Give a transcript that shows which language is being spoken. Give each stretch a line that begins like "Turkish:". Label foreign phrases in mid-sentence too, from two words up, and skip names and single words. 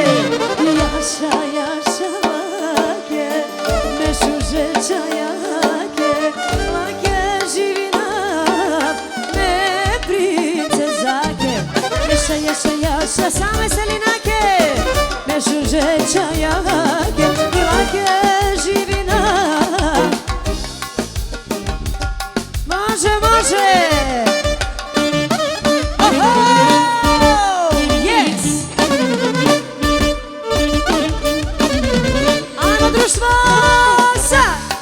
Romany: Jaša, jaša, lake, me šužeća jake, lake živina, me princezake. Jaša, jaša, jaša, same selinake, me šužeća jake, lake živina.
Croatian: Može, može!
English: Oho! Yes!
Croatian: Ajmo društvo, sad!